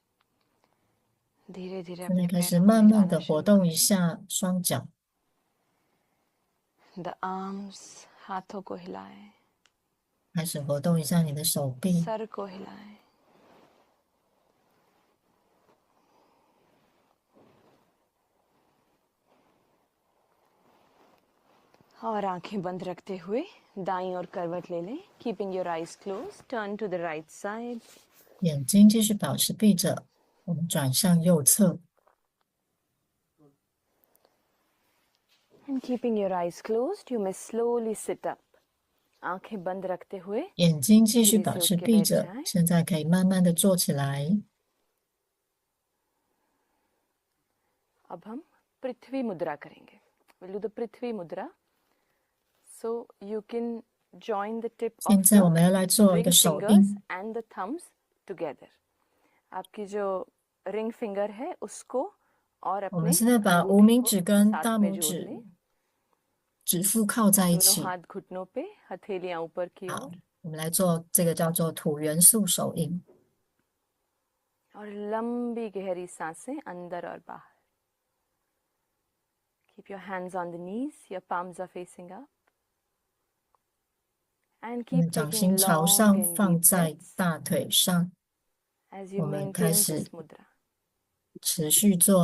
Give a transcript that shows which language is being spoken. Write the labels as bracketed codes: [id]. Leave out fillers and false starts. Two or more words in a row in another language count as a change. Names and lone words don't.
[hi] धीरे धीरे 现在 अपने [zh] 开始 [hi] पैरों को [zh] 慢慢 [hi] हिलाना [zh] 的活 [hi] शुरू [zh] 动一 [hi] करें। [zh] 下双脚， [en] The arms, [hi] हाथों को हिलाएं, [zh] 开始活动一下你的手臂， [hi] सर को हिलाएं, और आंखें बंद रखते हुए दाईं ओर करवट ले लें। [en] Keeping your eyes closed, turn to the right side. [zh] 眼睛继续保持闭着，我们转向右侧， [en] And keeping your eyes closed, you may slowly sit up. [hi] आंखें बंद रखते हुए [zh] 眼睛继续 [hi] धीरे [zh] 保 [hi] से [zh] 持 [hi] उठ के [zh] 闭 [hi] बैठ [zh] 着， [hi] जाएं। [zh] 现在可以慢慢的坐起来。 [hi] अब हम पृथ्वी मुद्रा करेंगे। [en] We'll do the पृथ्वी मुद्रा. So you can join the tip [zh] 现 [en] of [zh] 在我 [en] the [zh] 们要来做一 [en] ring [zh] 个手 [en] fingers [zh] 印， [en] and the thumbs together. [hi] आपकी जो [en] ring finger [hi] है उसको और [zh] 我们 [hi] अपने [zh] 现在把无 [hi] अंगूठे [zh] 名 [hi] को [zh] 指跟 [hi] साथ [zh] 大 [hi] में [zh] 拇 [hi] जोड़ [zh] 指 [hi] लें। [zh] 指腹靠在一 [hi] दोनों [zh] 起。 [hi] हाथ घुटनों पे, हथेलियां ऊपर की [zh] 好， [hi] ओर, [zh] 我们来做这个叫做土元素手印。 [hi] और लंबी गहरी सांसें अंदर और बाहर. [en] Keep your hands on the knees, your palms are facing up. And [zh] 我们 [en] keep [zh] 掌 [en] taking [zh] 心朝 [en] long [zh] 上 [en] and [zh] 放 [en] deep [zh] 在 [en] breaths [zh] 大腿上， [en] as [zh] 我 [en] you [zh] 们开 [en] maintain [zh] 始 [en] this mudra.